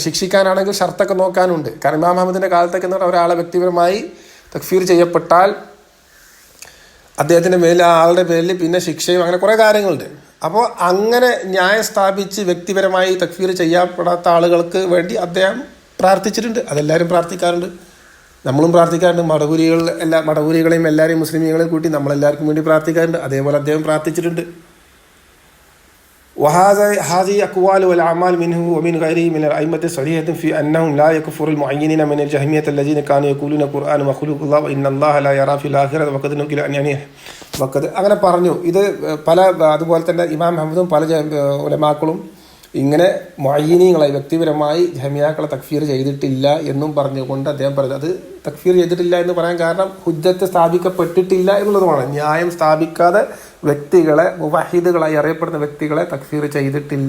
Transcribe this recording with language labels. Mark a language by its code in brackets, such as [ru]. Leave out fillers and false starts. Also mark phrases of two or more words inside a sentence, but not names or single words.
[ml] ശിക്ഷിക്കാനാണെങ്കിൽ ഷർത്തൊക്കെ നോക്കാനുണ്ട്. കാരണം ഇമാം അഹമ്മദിൻ്റെ കാലത്തൊക്കെ എന്ന് പറഞ്ഞാൽ ഒരാളെ വ്യക്തിപരമായി തക്ഫീർ ചെയ്യപ്പെട്ടാൽ അദ്ദേഹത്തിൻ്റെ മേലിൽ ആ ആളുടെ പേരിൽ പിന്നെ ശിക്ഷയും അങ്ങനെ കുറേ കാര്യങ്ങളുണ്ട്. അപ്പോൾ അങ്ങനെ ന്യായം സ്ഥാപിച്ച് വ്യക്തിപരമായി തക്ഫീർ ചെയ്യപ്പെടാത്ത ആളുകൾക്ക് വേണ്ടി അദ്ദേഹം പ്രാർത്ഥിച്ചിട്ടുണ്ട്. അതെല്ലാവരും പ്രാർത്ഥിക്കാറുണ്ട്, നമ്മളും പ്രാർത്ഥിക്കാറുണ്ട്. മടവൂരികളെയും എല്ലാവരെയും മുസ്ലിമീങ്ങളെയും കൂട്ടി നമ്മളെല്ലാവർക്കും വേണ്ടി പ്രാർത്ഥിക്കാറുണ്ട്. അതേപോലെ അദ്ദേഹം പ്രാർത്ഥിച്ചിട്ടുണ്ട്. [ar] وهذه أقوال والأعمال منه ومن غيره من الأئمة الصحيحة في أنهم لا يكفر المعينين من الجهمية الذين كانوا يقولون القرآن مخلوق الله وإن الله لا يرى في الآخرة وقد نقل أن يعني وقد [ml] അങ്ങനെ പറഞ്ഞു. ഇത് പല അതുപോലെ തന്നെ ഇമാം അഹ്മദും പല ഉലമാക്കളും ഇങ്ങനെ മുഅയ്യിനീങ്ങളെ വ്യക്തിപരമായി ജഹ്മിയാക്കളെ തക്ഫീർ ചെയ്തിട്ടില്ല എന്നും പറഞ്ഞുകൊണ്ട് അദ്ദേഹം പറഞ്ഞു. അത് തക്ഫീർ ചെയ്തിട്ടില്ല എന്ന് പറയാൻ കാരണം ഹുജ്ജത്ത് സ്ഥാപിക്കപ്പെട്ടിട്ടില്ല എന്നുള്ളതുമാണ്. ന്യായം സ്ഥാപിക്കാതെ വ്യക്തികളെ, മുവഹിദുകളായി അറിയപ്പെടുന്ന വ്യക്തികളെ തക്ഫീർ ചെയ്തിട്ടില്ല.